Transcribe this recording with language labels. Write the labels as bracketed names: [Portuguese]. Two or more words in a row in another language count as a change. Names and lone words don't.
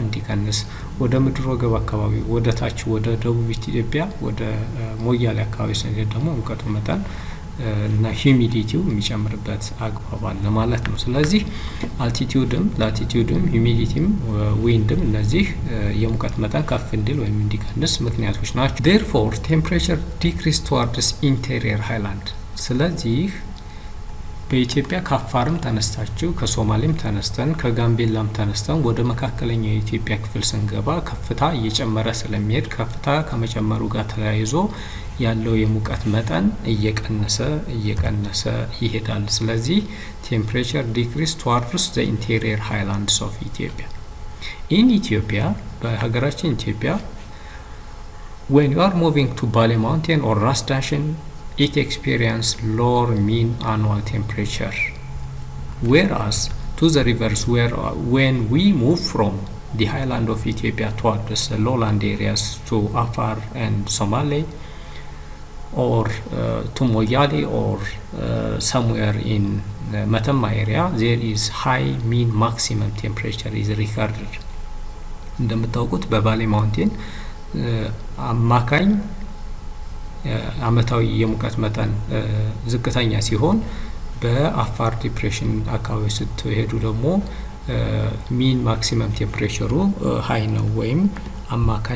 [Amharic] እንዲቀንስ፣ ወደ ምድር ወገብ አካባቢ ወደ ታች ወደ ደቡብ ኢትዮጵያ ወደ ሞያሌ አካባቢ ስንሄድ ደግሞ ሙቀቱ መጠን እና ሂዩሚዲቲው የሚጨምርበት አግባብ አለ ማለት ነው። ስለዚህ አልቲቲዩድም ላቲቲዩድም ሂዩሚዲቲም ዊንድም እነዚህ የሙቀት መጠን ከፍ እንዲል ወይም እንዲቀንስ ምክንያቶች ናቸው። [English] therefore temperature decrease towards interior highland። [Amharic] ስለዚህ በኢትዮጵያ ከአፋርም ተነስታችሁ ከሶማሌም ተነስተን ከጋምቤላም ተነስተን ወደ መካከለኛው የኢትዮጵያ ክፍል ስንገባ ከፍታ እየጨመረ ስለሚሄድ ከፍታ ከመጨመሩ ጋር ተያይዞ ያለው የሙቀት መጠን እየቀነሰ ይሄዳል። ስለዚህ [English] temperature decrease towards the interior highlands of Ethiopia። [Amharic] in [English] Ethiopia [Amharic] በሀገራችን ኢትዮጵያ [English] when you are moving to Bale mountain or Ras Dashen it experience lower mean annual temperature, whereas to the reverse when we move from the highland of Ethiopia towards the lowland areas to Afar and Somali or to Moyale or somewhere in Matama area, there is high mean maximum temperature is recorded። [Amharic] እንደምታውቁት በባሌ ማውንቴን አማካኝ አመታዊ የሙቀት መጠን ዝቅተኛ ሲሆን በአፋር ዲፕሬሽን አካባቢ ስትሄዱ ደግሞ [English] mean maximum [Amharic] ቴምፕሬቸሩ ሃይ ነው ወይም አማካኝ